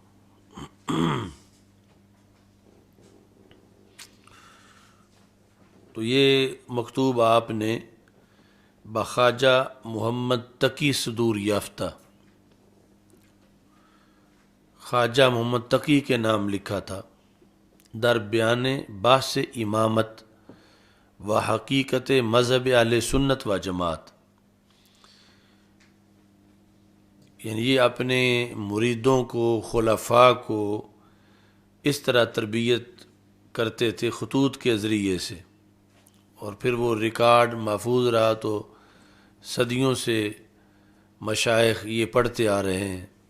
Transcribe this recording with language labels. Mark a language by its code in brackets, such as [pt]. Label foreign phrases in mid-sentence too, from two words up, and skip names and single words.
[ur] تو یہ مکتوب آپ نے بخواجہ محمد تقی [fa] صدور یافتہ، [ur] خواجہ محمد تقی کے نام لکھا تھا، [fa] در بیان بحث امامت و حقیقت مذہب اہل سنت و جماعت۔ [ur] یعنی یہ اپنے مریدوں کو، خلفاء کو اس طرح تربیت کرتے تھے خطوط کے ذریعے سے، اور پھر وہ ریکارڈ محفوظ رہا تو صدیوں سے مشائخ یہ پڑھتے آ رہے ہیں